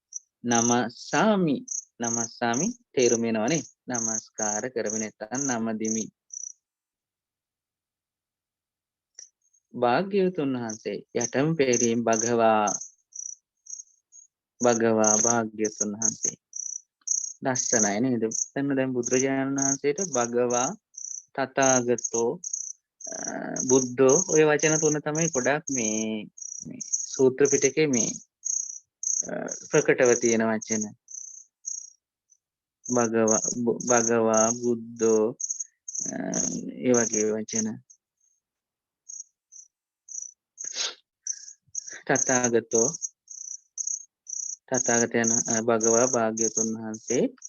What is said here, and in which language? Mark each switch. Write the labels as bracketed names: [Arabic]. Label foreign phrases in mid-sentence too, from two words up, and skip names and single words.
[Sinhala] නමස්සාමි තේරුම වෙනවනේ නමස්කාර කරමි නැත්නම් නමදිමි භාග්‍යවතුන් වහන්සේ යටම පෙරීම් භගවා භාග්‍යවතුන් වහන්සේ ලස්සනයි නේද දැන් බුදුරජාණන් වහන්සේට [Pali] භගවා තථාගතෝ බුද්ධෝ [Sinhala] ඔය වචන තුන තමයි ගොඩක් මේ සූත්‍ර පිටකේ මේ ප්‍රකටව තියෙන වචන [Pali] භගවා බුද්ධෝ [Sinhala] ඒ වගේ වචන තථාගතයන් භගවා භාග්‍යවතුන් වහන්සේ